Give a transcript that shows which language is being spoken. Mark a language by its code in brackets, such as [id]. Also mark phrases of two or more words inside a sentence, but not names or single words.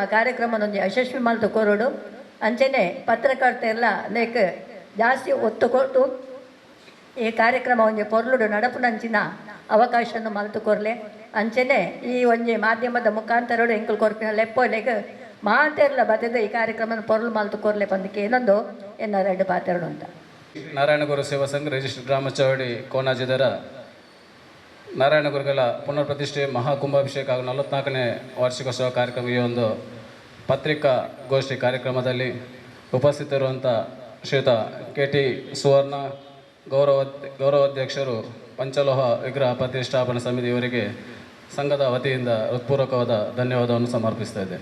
[tcy] ಕಾರ್ಯಕ್ರಮ ಒಂಜಿ ಯಶಸ್ವಿ ಮಲ್ತು ಕೊರೋಡು ಅಂಚನೆ ಪತ್ರಕರ್ತೆಲ್ಲ ಲೇಕ್ ಜಾಸ್ತಿ ಒತ್ತು ಕೊಟ್ಟು ಈ ಕಾರ್ಯಕ್ರಮ ಒಂಜಿ ಪೊರ್ಲುಡು ನಡಪುನಂಚಿನ ಅವಕಾಶವನ್ನು ಮಲ್ತು ಕೊರ್ಲೆ ಅಂಚನೆ ಈ ಒಂಜಿ ಮಾಧ್ಯಮದ ಮುಖಾಂತರಡು ಎಂಕಲ್ ಕೊರ್ಪಿನ ಲೆಪ್ಪೋಲೆಗ್ ಮಾತೆರ್ಲ ಬತ್ತದ ಈ ಕಾರ್ಯಕ್ರಮ ಪೊರ್ಲು ಮಲ್ತು ಕೊರ್ಲೆ ಪಂದಕ್ಕೆ ಏನೊಂದು ಎನ್ನ ಎರಡು ಪಾತೆರಡು ಅಂತ [kn] ನಾರಾಯಣಗುರು ಸೇವಾ ಸಂಘ ರಿಜಿಸ್ಟರ್ ಗ್ರಾಮ ಚೌಡಿ ಕೋನಾಜಿದರ ನಾರಾಯಣಗುರುಗಳ ಪುನರ್ ಪ್ರತಿಷ್ಠೆ ಮಹಾಕುಂಭಾಭಿಷೇಕ ಹಾಗೂ 44ನೇ ವಾರ್ಷಿಕೋತ್ಸವ ಕಾರ್ಯಕ್ರಮ ಈ ಒಂದು ಪತ್ರಿಕಾ ಗೋಷ್ಠಿ ಕಾರ್ಯಕ್ರಮದಲ್ಲಿ ಉಪಸ್ಥಿತರಿರುವಂಥ ಶ್ರೀಯುತ KT ಸುವರ್ಣ ಗೌರವಾಧ್ಯಕ್ಷರು ಪಂಚಲೋಹ ವಿಗ್ರಹ ಪ್ರತಿಷ್ಠಾಪನಾ ಸಮಿತಿ ಇವರಿಗೆ ಸಂಘದ ವತಿಯಿಂದ ಹೃತ್ಪೂರ್ವಕವಾದ ಧನ್ಯವಾದವನ್ನು ಸಮರ್ಪಿಸ್ತಾ ಇದ್ದೇನೆ.